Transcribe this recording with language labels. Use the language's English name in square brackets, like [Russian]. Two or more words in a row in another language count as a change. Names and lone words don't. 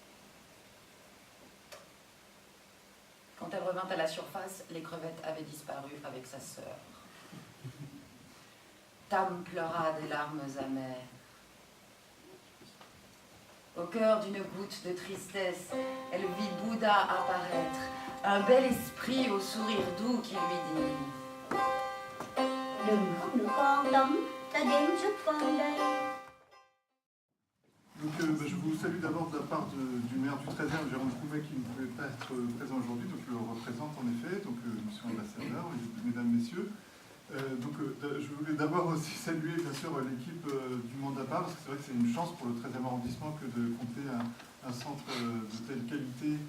[French] Quand elle revint à la surface, les crevettes avaient disparu avec sa sœur. Tam pleura des larmes amères. Au cœur d'une goutte de tristesse, elle vit Bouddha apparaître, un bel esprit au sourire doux qui lui dit [Vietnamese] Đừng không được con tấm, ta đến giúp con đây. [French] Donc, je vous salue d'abord de la part du maire du 13e, Jérôme Couvet, qui ne pouvait pas être présent aujourd'hui, donc je le représente en effet, donc monsieur l'ambassadeur, mesdames, messieurs. Je voulais d'abord aussi saluer bien sûr l'équipe du Mandapa, parce que c'est vrai que c'est une chance pour le 13e arrondissement que de compter un centre de telle qualité.